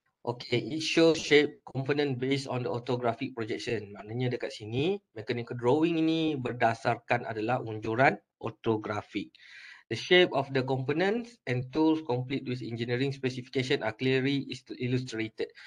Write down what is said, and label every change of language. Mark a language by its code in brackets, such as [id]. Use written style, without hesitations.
[en] Okey, it shows shape component based on the orthographic projection. [ms] Maknanya dekat sini, mechanical drawing ini berdasarkan adalah unjuran ortografik. [en] The shape of the components and tools complete with engineering specification are clearly illustrated.